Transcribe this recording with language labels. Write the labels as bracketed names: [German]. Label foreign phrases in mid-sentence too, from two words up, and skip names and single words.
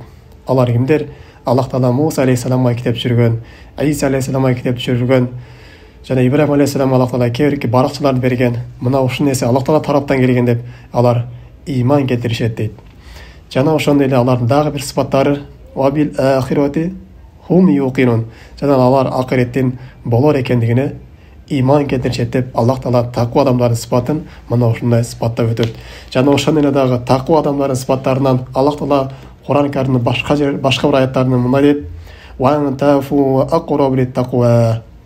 [Kyrgyz] Алар кимдер? Аллах Таала Муса алейхиссаламга китеп түшүргөн, Иса алейхиссаламга китеп түшүргөн, жана Ибрахим алейхиссалам Аллах Таала кээ бир баракчыларды берген. Мына ушул нерсе Аллах Таала тараптан келген деп алар иман келтиришет дейт. Жана ошондой эле алардын дагы бир сыпаттары [Arabic] وبالآخرة هم يوقنون. [Kyrgyz] Жана алар акыреттин болор экендигине иман келтиришет деп Аллах Таала таква адамдардын сыпатын мына ушундай сыпаттап өтөт. Жана ошондой эле дагы таква адамдардын сыпаттарынан Аллах Таала Куран Каримдин башка бир аяттарында мындай дейт: [Arabic] "وأن تعفوا أقرب للتقوى."